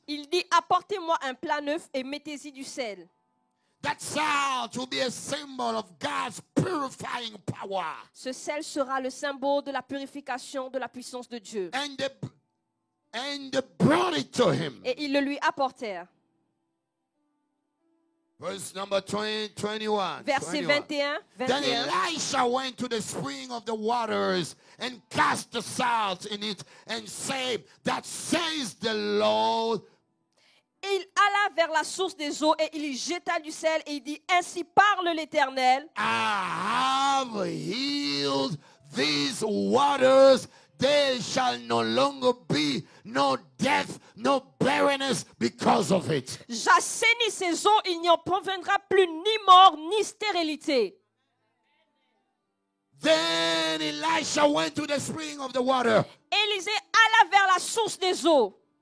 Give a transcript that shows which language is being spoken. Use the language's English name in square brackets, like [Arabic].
[French] Il dit, apportez-moi un plat neuf et mettez-y du sel. [English] That salt will be a symbol of God's purifying power. [French] Ce sel sera le symbole de la purification de la puissance de Dieu. [English] And they brought it to him. [French] Et ils le lui apportèrent. [English] Verse number 21. [French] Verset 21. [English] Then Elisha went to the spring of the waters and cast the salt in it and said, that says the Lord. [French] Et il alla vers la source des eaux et il y jeta du sel et il dit, ainsi parle l'Éternel. [English] I have healed these waters. There shall no longer be no death, no barrenness because of it. [French] J'assainis ces eaux, il n'y en proviendra plus ni mort ni stérilité. [English] Then Elisha went to the spring of the water [French] Élisée alla vers la source des eaux